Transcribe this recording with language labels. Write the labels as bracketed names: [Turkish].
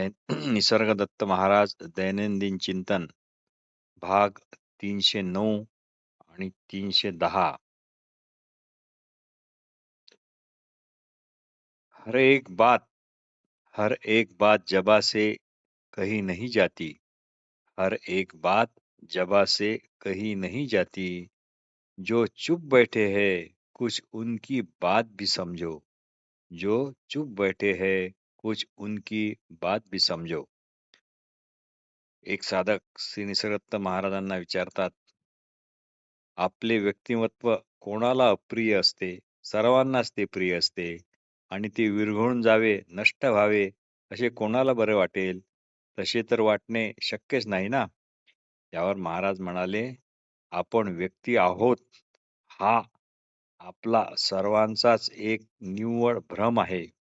[Marathi] निसर्गदत्त महाराज दैनंदिन चिंतन भाग 309 आणि 310. [Hindi] हर एक बात हर एक बात जबा से कही नहीं जाती. हर एक बात जबा से कही नहीं जाती. जो चुप बैठे हैं कुछ उनकी बात भी समझो. जो चुप बैठे हैं कुछ उनकी बात भी समझो. [Marathi] एक साधक श्री निसर्गदत्त महाराजांना विचारतात, आपले व्यक्तिमत्व कोणाला अप्रिय असते? सर्वांनाच ते प्रिय असते आणि ते विरघळून जावे, नष्ट व्हावे असे कोणाला बरे वाटेल? तसे तर वाटणे शक्यच नाही ना. यावर महाराज म्हणाले, आपण व्यक्ती आहोत हा आपला सर्वांचाच एक निव्वळ भ्रम आहे.